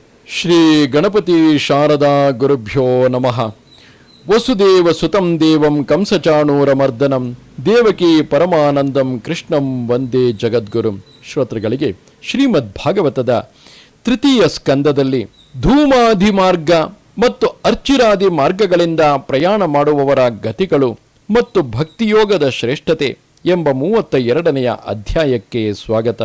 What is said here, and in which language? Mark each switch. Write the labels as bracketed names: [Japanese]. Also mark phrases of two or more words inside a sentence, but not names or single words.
[Sanskrit] ಶ್ರೀ ಗಣಪತಿ ಶಾರದಾ ಗುರುಭ್ಯೋ ನಮಃ. ವಸುದೇವ ಸುತಂ ದೇವಂ ಕಂಸಚಾಣೂರಮರ್ದನಂ ದೇವಕಿ ಪರಮಾನಂದಂ ಕೃಷ್ಣಂ ವಂದೇ ಜಗದ್ಗುರುಂ. [Kannada] ಶ್ರೋತೃಗಳಿಗೆ ಶ್ರೀಮದ್ ಭಾಗವತದ ತೃತೀಯ ಸ್ಕಂದದಲ್ಲಿ ಧೂಮಾದಿ ಮಾರ್ಗ ಮತ್ತು ಅರ್ಚಿರಾದಿ ಮಾರ್ಗಗಳಿಂದ ಪ್ರಯಾಣ ಮಾಡುವವರ ಗತಿಗಳು ಮತ್ತು ಭಕ್ತಿಯೋಗದ ಶ್ರೇಷ್ಠತೆ ಎಂಬ 32ನೆಯ ಅಧ್ಯಾಯಕ್ಕೆ ಸ್ವಾಗತ.